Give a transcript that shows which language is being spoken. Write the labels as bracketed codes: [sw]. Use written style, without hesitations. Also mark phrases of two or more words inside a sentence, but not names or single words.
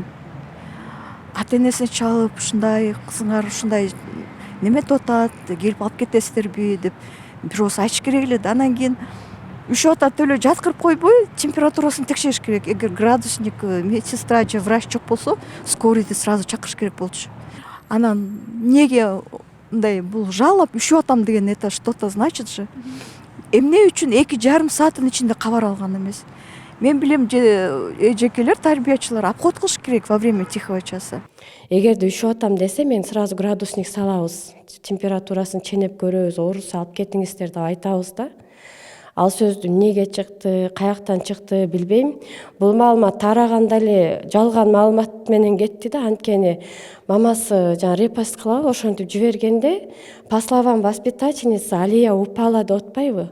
[ky] Ата энесине чалып, ушундай кызыңар ушундай неме деп атат, келип алып кетесиздерби деп бирөөсү айтыш керек эле да. Анан кийин üşüп атат эле жаткырып койбой, температурасын текшериш керек. Эгер градусник, медсестра же врач жок болсо, скорыйды сразу чакырыш керек болчу. Анан эмнеге мындай бул жалоп üşüп атам деген [ru] это что-то значит [ky] же. Эмне үчүн 2,5 сааттын ичинде кабар алган эмес. Мен билем эжекелер, тарбиячылар обход кылыш керек [ru] во время тихого часа. [ky] Эгерде üşüп атам десе, мен сразу градусник салабыз, температурасын ченеп көрөбүз, оорусу алып кетиңиздер деп айтабыз да. Ал сөздү эмнеге чыкты, каяктан чыкты билбейм. Бул маалымат тараганда эле жалган маалымат менен кетти да, анткени мамасы жана репост кылабы, ошентип жибергенде Паславан [ru] воспитательница Алия упала [ky] деп атпайбы?